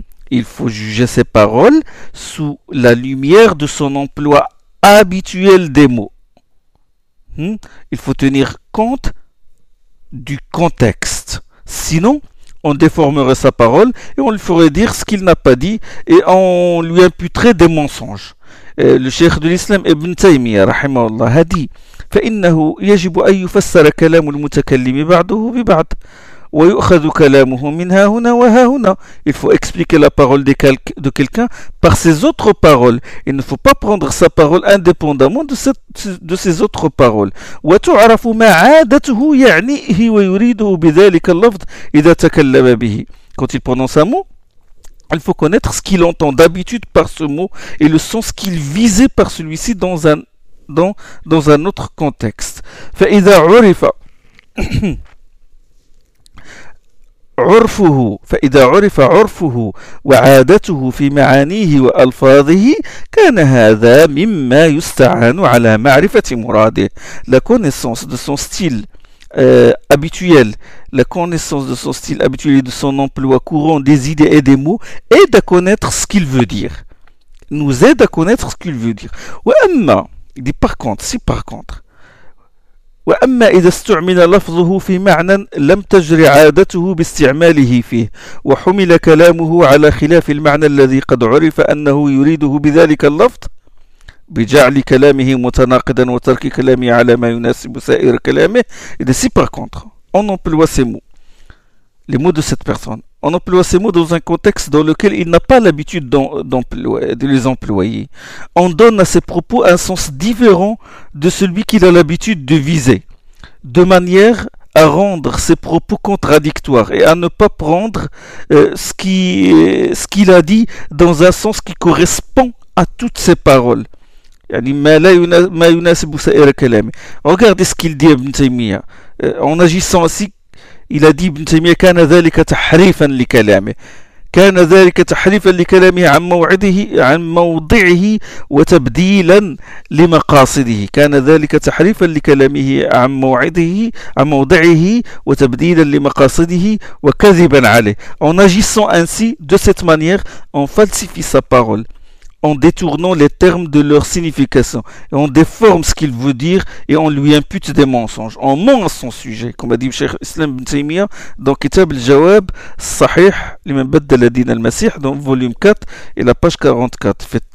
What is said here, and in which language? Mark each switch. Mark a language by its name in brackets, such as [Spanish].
[French] Il faut juger ses paroles sous la lumière de son emploi habituel des mots. Il faut tenir compte du contexte. Sinon, on déformerait sa parole et on lui ferait dire ce qu'il n'a pas dit et on lui imputerait des mensonges. Et le cheikh de l'islam Ibn Taymiyyah, rahimahullah, a dit: [Arabic] فإنه يجب أن يفسر كلام المتكلم بعضه ببعض ويؤخذ كلامه من ها هنا وها هنا. [French] Il faut expliquer la parole de quelqu'un par ses autres paroles. Il ne faut pas prendre sa parole indépendamment de ses autres paroles. [Arabic] وتعرف ما عادته يعنيه ويريده بذلك اللفظ إذا تكلم به. [French] Quand il prononce un mot, il faut connaître ce qu'il entend d'habitude par ce mot et le sens qu'il visait par celui-ci dans un autre contexte. [Arabic] فإذا عرف عرفه فإذا عرف عرفه وعادته في معانيه وألفاظه كان هذا مما يستعان على معرفة مراده. [French] La connaissance de son style habituel, la connaissance de son style habituel et de son emploi courant des idées et des mots aide à connaître ce qu'il veut dire. Nous aide à connaître ce qu'il veut dire. وأما, il dit par contre, si par contre. [Arabic] وأما إذا استعمل لفظه في معنى لم تجري عادته باستعماله فيه وحمل كلامه على خلاف المعنى الذي قد عرف أنه يريده بذلك اللفظ بجعل كلامه متناقضا وترك كلامه على ما يناسب سائر كلامه. [French] إذا سي par contre, on emploie ces mots, les mots de cette personne, on emploie ces mots dans un contexte dans lequel il n'a pas l'habitude de les employer. On donne à ses propos un sens différent de celui qu'il a l'habitude de viser, de manière à rendre ses propos contradictoires et à ne pas prendre ce qu'il a dit dans un sens qui correspond à toutes ses paroles. Regardez ce qu'il dit Ibn Taymiyyah. En agissant ainsi, il a dit Ibn Taymiyyah, [Arabic] كان ذلك تحريفا لكلامه. كان ذلك تحريفا لكلامه عن موعده عن موضعه وتبديلا لمقاصده. كان ذلك تحريفا لكلامه عن موعده عن موضعه وتبديلا لمقاصده وكذبا عليه. [French] En agissant ainsi, de cette manière, on falsifie sa parole, en détournant les termes de leur signification, et on déforme ce qu'il veut dire, et on lui impute des mensonges. On ment à son sujet, comme a dit le Cheikh Islam Ibn Taymiyyah, dans Kitab al-Jawab, Sahih, l'imam Baddal al-Din al-Masih, dans volume 4, et la page 44.